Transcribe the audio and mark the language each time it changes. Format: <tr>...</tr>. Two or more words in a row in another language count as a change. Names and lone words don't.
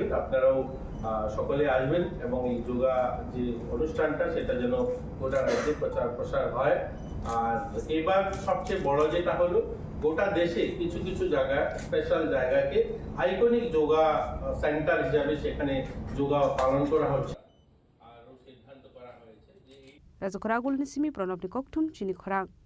<bn>আপনারাও সকলে আসবেন এবং এই যোগা যে অনুষ্ঠানটা সেটা যেন গোটা রাজ্যে প্রচার প্রসার হয়। আর এবার সবচেয়ে বড় যেটা হলো গোটা দেশে কিছু কিছু জায়গা স্পেশাল জায়গাকে</bn> <en>iconic yoga centre</en> <bn>হিসাবে সেখানে যোগা পালন করা হচ্ছে।</bn> <trp>Raja Khoragul Nisimi Pranab ni Kokthum Chini Khorang.</trp>